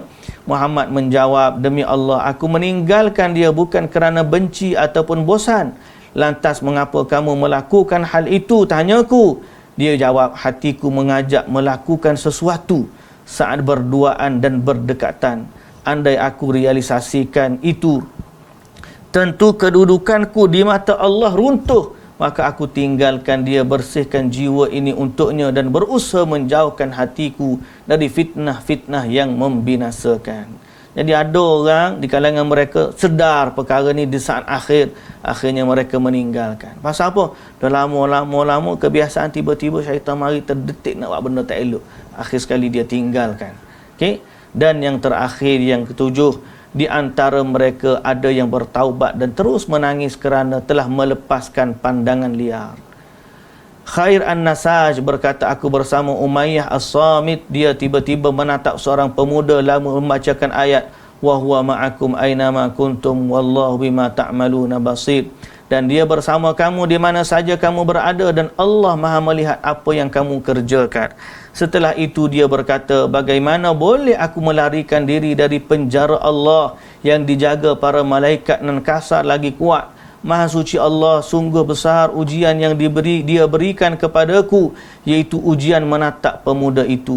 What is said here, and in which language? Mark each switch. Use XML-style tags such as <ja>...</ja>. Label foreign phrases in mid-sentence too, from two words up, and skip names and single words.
<ms>Muhammad menjawab, demi Allah, aku meninggalkan dia bukan kerana benci ataupun bosan. Lantas mengapa kamu melakukan hal itu? Tanyaku. Dia jawab, hatiku mengajak melakukan sesuatu saat berduaan dan berdekatan. Andai aku realisasikan itu, tentu kedudukanku di mata Allah runtuh. Maka aku tinggalkan dia, bersihkan jiwa ini untuknya dan berusaha menjauhkan hatiku dari fitnah-fitnah yang membinasakan. Jadi ada orang di kalangan mereka sedar perkara ni di saat akhirnya mereka meninggalkan. Pasal apa? Dah lama kebiasaan, tiba-tiba syaitan mari terdetik nak buat benda tak elok. Akhir sekali dia tinggalkan. Okey? Dan yang terakhir, yang ketujuh, di antara mereka ada yang bertaubat dan terus menangis kerana telah melepaskan pandangan liar. Khair An-Nasaj berkata, aku bersama Umayyah As-Samit, dia tiba-tiba menatap seorang pemuda lalu membacakan ayat</ms> <ar>وهو معكم أين ما كنتم والله بما تعملون بصير.</ar> <ms>Dan dia bersama kamu di mana saja kamu berada dan Allah Maha melihat apa yang kamu kerjakan. Setelah itu dia berkata, bagaimana boleh aku melarikan diri dari penjara Allah yang dijaga para malaikat dan kasar lagi kuat? Maha suci Allah, sungguh besar ujian yang dia berikan kepadaku, iaitu ujian menatap pemuda itu.</ms>